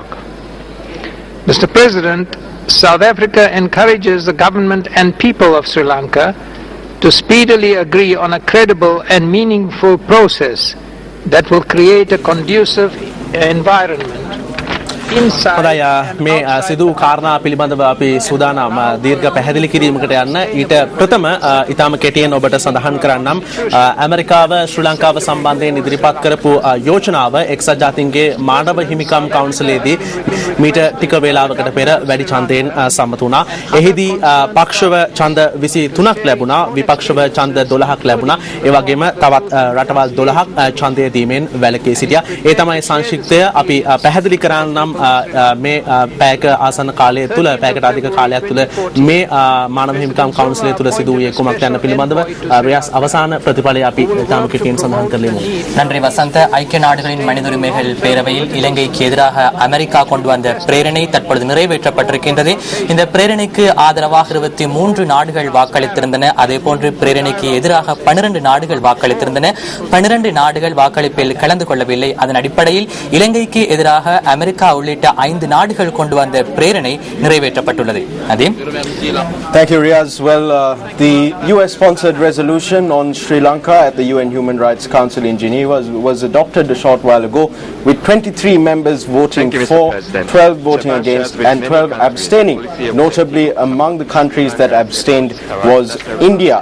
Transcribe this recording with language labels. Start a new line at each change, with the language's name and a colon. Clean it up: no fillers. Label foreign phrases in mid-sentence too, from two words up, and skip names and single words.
English: Mr. President, South Africa encourages the government and people of Sri Lanka to speedily agree on a credible and meaningful process that will create a conducive environment inside.
Sinhala: මේ සිදු කාරණා පිළිබඳව අපි සූදානම් දීර්ඝ පැහැදිලි කිරීමකට යන්න ඊට ප්‍රථම ඊටම කෙටියෙන් ඔබට සඳහන් කරන්නම් ඇමරිකාව ශ්‍රී ලංකාව සම්බන්ධයෙන් ඉදිරිපත් කරපු යෝජනාව එක්සත් ජාතීන්ගේ මානව හිමිකම් කවුන්සිලේදී මීට ටික වේලාවකට පෙර වැඩි ඡන්දයෙන් සම්මත වුණා. එහිදී පක්ෂව ඡන්ද 23ක් ලැබුණා, විපක්ෂව ඡන්ද 12ක් ලැබුණා. ඒ වගේම තවත් රටවල් 12ක් ඡන්දය දීමෙන් වැළකී සිටියා. ඒ තමයි සංක්ෂිප්තය. අපි පැහැදිලි කරන්නම් මේ පැයක ආසන්න කාලය තුළ පැයකට අධික කාලයක් තුළ මේ මානව හිමිකම් කවුන්සිලය තුළ සිදු වූයේ කුමක්ද යන පිළිබඳව රියාස් අවසාන ප්‍රතිඵලය අපි තාම කෙටියෙන් සඳහන් කරලෙමු.
Tamil: நன்றி வசந்த். ஐக்கிய நாடுகளின் மனித உரிமைகள் பேரவையில் இலங்கைக்கு எதிராக அமெரிக்கா கொண்டு வந்த பிரேரணை தற்பொழுது நிறைவேற்றப்பட்டிருக்கின்றது. இந்த பிரேரணைக்கு ஆதரவாக 23 நாடுகள் வாக்களித்திருந்தன. அதேபோன்று பிரேரணைக்கு எதிராக 12 நாடுகள் வாக்களித்திருந்தன. 12 நாடுகள் வாக்களிப்பில் கலந்து கொள்ளவில்லை. அதன் அடிப்படையில் இலங்கைக்கு எதிராக அமெரிக்கா உள்ளிட்ட 5 நாடுகள் கொண்டு வந்த பிரேரணை நிறைவேற்றப்பட்டுள்ளது. அதே
English: Thank you, Riaz. Well, the US-sponsored resolution on Sri Lanka at the UN Human Rights Council in Geneva was adopted a short while ago, with 23 members voting for, 12 voting against, and 12 abstaining. Notably, among the countries that abstained was India.